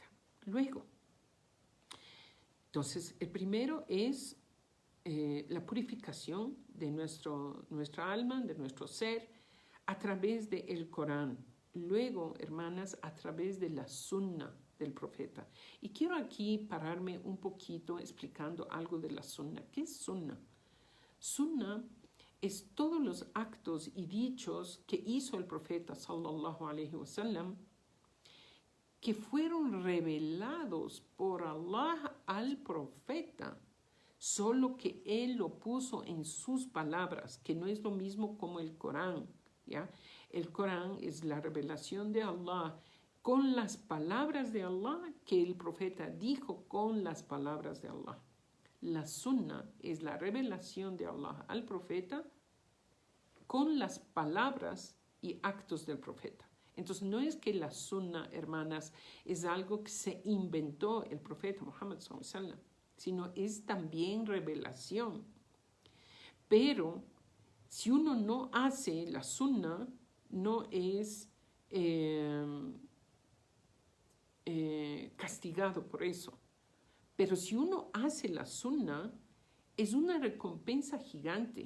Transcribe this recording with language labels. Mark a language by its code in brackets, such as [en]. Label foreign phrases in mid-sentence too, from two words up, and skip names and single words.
[es] Luego, entonces, el primero es la purificación de nuestra alma, de nuestro ser, a través del Corán. Luego, hermanas, a través de la sunna del profeta. Y quiero aquí pararme un poquito explicando algo de la sunna. ¿Qué es sunna? Sunna es todos los actos y dichos que hizo el profeta [ar] صلى الله عليه وسلم, [es] que fueron revelados por Allah al profeta, solo que él lo puso en sus palabras, que no es lo mismo como el Corán, ¿ya? El Corán es la revelación de Allah con las palabras de Allah que el profeta dijo con las palabras de Allah. La sunna es la revelación de Allah al profeta con las palabras y actos del profeta. Entonces no es que la sunna, hermanas, es algo que se inventó el profeta Muhammad [ar] صلى الله عليه وسلم, [es] sino es también revelación. Pero si uno no hace la sunna, no es castigado por eso. Pero si uno hace la sunna, es una recompensa gigante.